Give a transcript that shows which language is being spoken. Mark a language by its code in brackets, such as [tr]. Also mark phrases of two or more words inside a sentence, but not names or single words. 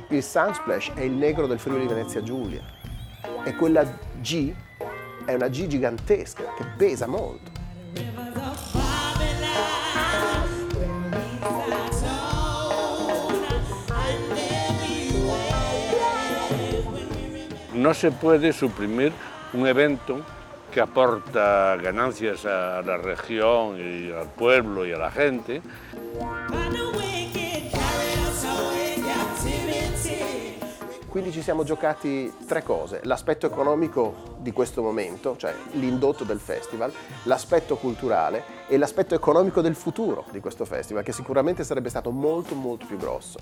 [it] Il Sunsplash è il negro del Friuli Venezia Giulia e quella G è una G gigantesca che pesa molto. [es] No se puede suprimir un evento que aporta ganancias a la región y al pueblo y a la gente. [it] Quindi ci siamo giocati tre cose: l'aspetto economico di questo momento, cioè l'indotto del festival, l'aspetto culturale e l'aspetto economico del futuro di questo festival, che sicuramente sarebbe stato molto molto più grosso.